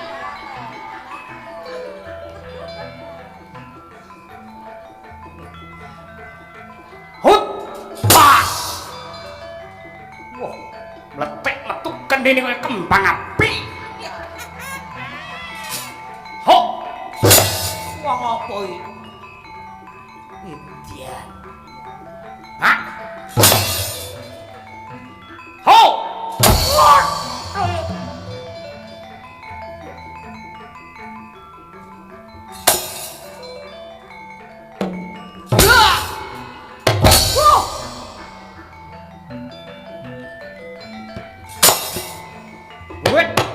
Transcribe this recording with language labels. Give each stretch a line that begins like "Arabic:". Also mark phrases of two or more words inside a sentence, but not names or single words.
Javanese: Hut. Pas. Wah, mletek metu kendene kaya kembang api. Ho. Wong apa iki? Indian. Hah? Ho! Wah! Wah! Wah! Wait.